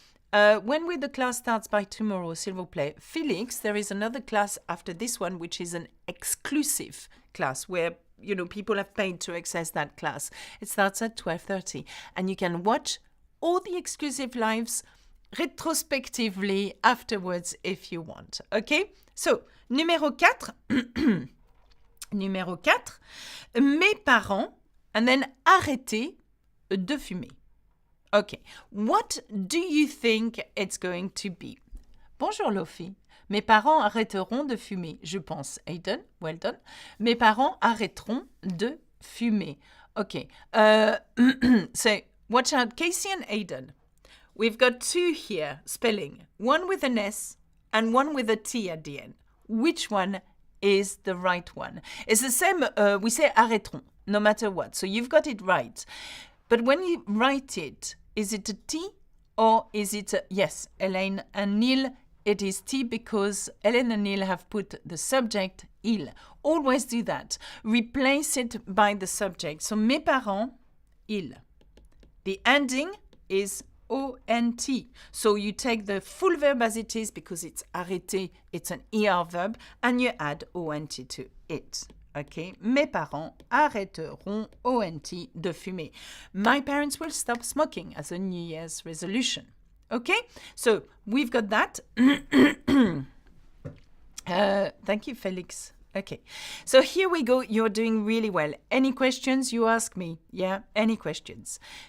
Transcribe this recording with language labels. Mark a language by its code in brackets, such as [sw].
[en] When will the class starts by tomorrow, [fr] s'il vous plaît? [en] Felix, there is another class after this one, which is an exclusive class where people have paid to access that class. It starts at 12:30, and you can watch all the exclusive lives retrospectively afterwards if you want. Okay? So, numéro 4. Numéro 4. [fr] Mes parents, [en] and then [fr] arrêter de fumer. [en] Okay. What do you think it's going to be? [fr] Bonjour, Lofi. Mes parents arrêteront de fumer, je pense. Aiden, [en] well done. [fr] Mes parents arrêteront de fumer. [en] Okay. So, watch out. Casey and Aiden. We've got two here, spelling. One with an S and one with a T at the end. Which one is the right one? It's the same, we say arrêteront, no matter what. So, you've got it right. But when you write it, is it a T or is it a... Yes, Elaine and Neil, it is T because Ellen and Neil have put the subject il. Always do that. Replace it by the subject. So, [fr] mes parents, ils. [en] The ending is ONT. So, you take the full verb as it is because it's arrêter, it's an ER verb, and you add ONT to it. [fr] Okay, mes parents arrêteront ONT de fumer. [en] My parents will stop smoking as a New Year's resolution. Okay, so we've got that. Thank you, Felix. Okay, so here we go. You're doing really well. Any questions, you ask me. Yeah, any questions.